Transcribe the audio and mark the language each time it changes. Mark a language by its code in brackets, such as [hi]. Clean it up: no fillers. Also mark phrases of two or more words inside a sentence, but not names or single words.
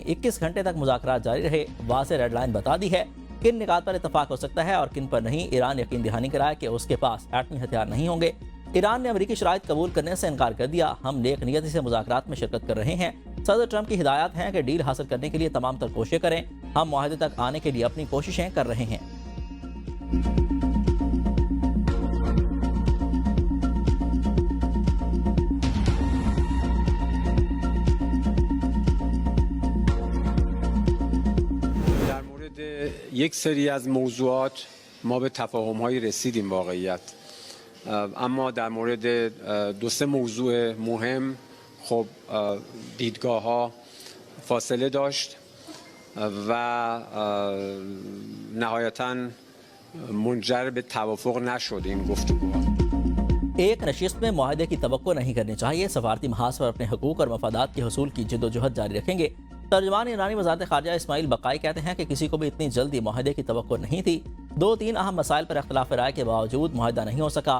[ur] 21 گھنٹے تک مذاکرات جاری رہے۔ واضح [en] red line [ur] بتا دی ہے کن نکات پر اتفاق ہو سکتا ہے اور کن پر نہیں. ایران یقین دہانی کرایا کہ اس کے پاس ایٹمی ہتھیار نہیں ہوں گے۔ ایران نے امریکی شرائط قبول کرنے سے انکار کر دیا. ہم نیک نیتی سے مذاکرات میں شرکت کر رہے ہیں۔ صدر ٹرمپ کی ہدایت ہے کہ ڈیل حاصل کرنے کے لیے تمام تر کوششیں کریں. ہم معاہدے تک آنے کے لیے اپنی کوششیں کر رہے ہیں. [fa] یک سری از موضوعات ما به تفاهم‌هایی رسیدیم واقعیت، اما در مورد دو سه موضوع مهم خب دیدگاه‌ها فاصله داشت و نهایتاً منجر به توافق نشد این گفتگوها। [ur] ایک نشست میں معاہدے کی توقع نہیں کرنی چاہیے. سفارتی محاذ پر اپنے حقوق اور مفادات کے حصول کی جدوجہد جاری رکھیں گے. ترجمان ایرانی وزارت خارجہ اسماعیل بقائی کہتے ہیں کہ کسی کو بھی اتنی جلدی معاہدے کی توقع نہیں تھی. 2-3 اہم مسائل پر اختلاف رائے کے باوجود معاہدہ نہیں ہو سکا.